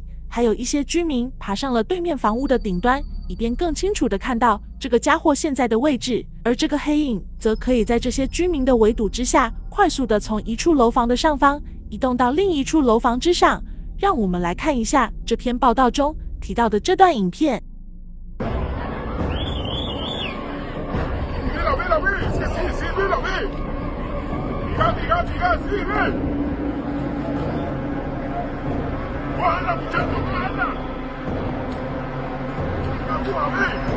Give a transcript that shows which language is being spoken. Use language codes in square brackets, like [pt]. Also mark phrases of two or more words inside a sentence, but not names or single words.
[zh] 还有一些居民爬上了对面房屋的顶端，以便更清楚地看到这个家伙现在的位置。而这个黑影则可以在这些居民的围堵之下，快速地从一处楼房的上方移动到另一处楼房之上， 让我们来看一下这篇报道中提到的这段影片。 [es] Mira, es que sí, mira, sí, ve. Cójala, muchacho, cójala. Ve.